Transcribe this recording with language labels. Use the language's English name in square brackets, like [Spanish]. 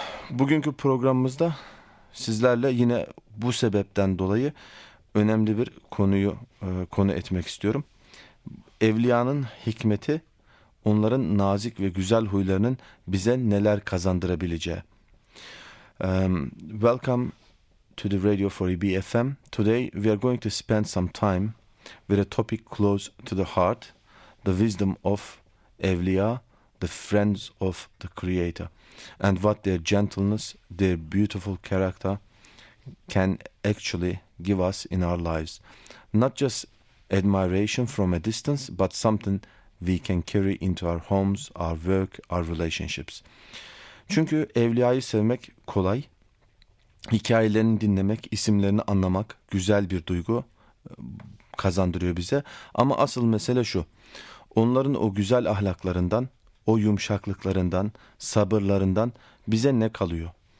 [Turkish] Bugünkü programımızda sizlerle yine bu sebepten dolayı önemli bir konuyu konu etmek istiyorum. Evliyanın hikmeti, onların nazik ve güzel huylarının bize neler kazandırabileceği. [English] Welcome to the Radio 4EB FM. Today we are going to spend some time with a topic close to the heart, the wisdom of Evliya, the friends of the Creator, and what their gentleness, their beautiful character can actually give us in our lives. Not just admiration from a distance, but something we can carry into our homes, our work, our relationships. [Turkish] Çünkü evliyayı sevmek kolay. Hikayelerini dinlemek, isimlerini anlamak güzel bir duygu kazandırıyor bize. Ama asıl mesele şu. Onların o güzel ahlaklarından, o yumuşaklıklarından, sabırlarından bize ne kalıyor?